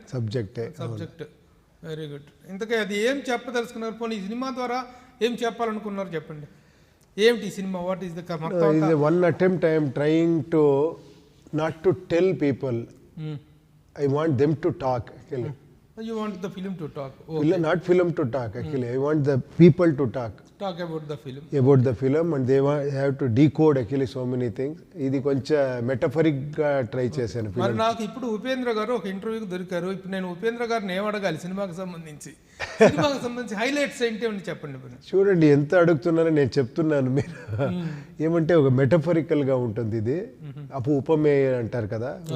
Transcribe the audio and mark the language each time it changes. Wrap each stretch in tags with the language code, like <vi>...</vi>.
<en>Subject. Very good.</en> <te>ఇంతకీ అది ఏం చెప్పదలుచుకున్నారు? పోనీ ఈ సినిమా ద్వారా ఏం చెప్పాలనుకున్నారు చెప్పండి. ఏమిటి ఈ cinema?</te> <en>What is the one attempt I am trying to not to tell people, I want them to talk. You want the film to talk? Not film to talk actually. I want the people to talk about the film. And they have to decode actually so many things.</en> <te>ఇది కొంచెం మెటఫరిక్ గా try చేశాను. మరి నాకు ఇప్పుడు ఉపేంద్ర గారు ఒక ఇంటర్వ్యూకి దొరికారు. ఇప్పుడు నేను ఉపేంద్ర గారిని ఏం అడగాలి సినిమాకి సంబంధించి హైలైట్స్ ఏంటి అని చెప్పండి. చూడండి ఎంత అడుగుతున్నారో నేను చెప్తున్నాను. మీరు ఏమంటే ఒక మెటఫరికల్ గా ఉంటుంది ఇది. ఉపమేయ అంటారు కదా.</te>